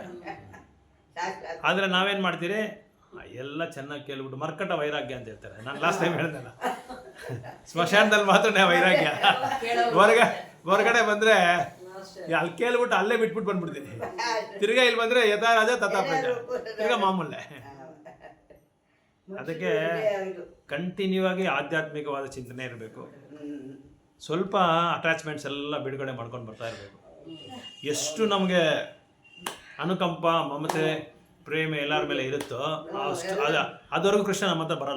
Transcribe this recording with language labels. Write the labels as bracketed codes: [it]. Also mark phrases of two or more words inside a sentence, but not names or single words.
[kn] ಆದರೆ ನಾವೇನು ಮಾಡ್ತೀರಿ, ಎಲ್ಲ ಚೆನ್ನಾಗಿ ಕೇಳ್ಬಿಟ್ಟು ಮರ್ಕಟ ವೈರಾಗ್ಯ ಅಂತ ಹೇಳ್ತಾರೆ. ನಾನು [en] last time [kn] ಹೇಳ್ದಲ್ಲ, ಸ್ಮಶಾನದಲ್ಲಿ ಮಾತ್ರ ವೈರಾಗ್ಯ, ಹೊರಗಡೆ ಬಂದರೆ ಅಲ್ಲಿ ಕೇಳ್ಬಿಟ್ಟು ಅಲ್ಲೇ ಬಿಟ್ಬಿಟ್ಟು ಬಂದ್ಬಿಡ್ತೀನಿ. ತಿರ್ಗಾ ಇಲ್ಲಿ ಬಂದರೆ [sa] ಯಥಾ ರಾಜ ತಥಾ ಪ್ರಜಾ, [kn] ತಿರ್ಗಾ ಮಾಮೂಲೆ. ಅದಕ್ಕೆ ಕಂಟಿನ್ಯೂ ಆಗಿ ಆಧ್ಯಾತ್ಮಿಕವಾದ ಚಿಂತನೆ ಇರಬೇಕು. ಸ್ವಲ್ಪ ಅಟ್ಯಾಚ್ಮೆಂಟ್ಸ್ ಎಲ್ಲ ಬಿಡುಗಡೆ ಮಾಡ್ಕೊಂಡು ಬರ್ತಾ ಇರಬೇಕು. ಎಷ್ಟು ನಮಗೆ ಅನುಕಂಪ, ಮಮತೆ, ಪ್ರೇಮ ಎಲ್ಲರ ಮೇಲೆ ಇರುತ್ತೋ ಅಷ್ಟು ಅದವರೆಗೂ ಕೃಷ್ಣ ನಮ್ಮ ಹತ್ರ ಬರಲ್ಲ.